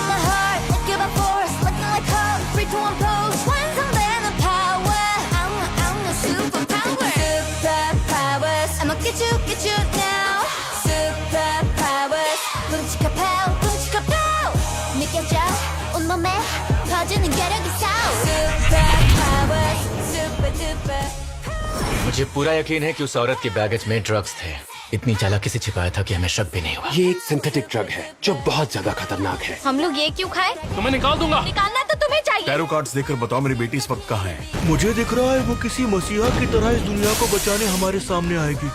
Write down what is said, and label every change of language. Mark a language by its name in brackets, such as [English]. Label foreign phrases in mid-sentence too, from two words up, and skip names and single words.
[English] my heart, look at my force Looking like hope, 3, 2, 1 pose 완성되는 power I'm the superpower Superpowers I'ma get you now Superpowers [Korean] 끔찍한 power, 끔찍한 power 느껴져 온몸에 퍼지는 괴력이 싸워 [English] Superpowers Super duper [Hindi] मुझे पूरा यकीन है कि उस औरत के बैगेज में ड्रग्स थे। इतनी चालाकी से छिपाया था कि हमें शक भी नहीं हुआ। ये एक सिंथेटिक ड्रग है जो बहुत ज्यादा खतरनाक है। हम लोग ये क्यों खाए? तुम्हें निकाल दूंगा। निकालना तो तुम्हें चाहिए। टैरो कार्ड्स देखकर बताओ मेरी बेटी इस वक्त कहाँ है? मुझे दिख रहा है वो किसी मसीहा की तरह इस दुनिया को बचाने हमारे सामने आएगी।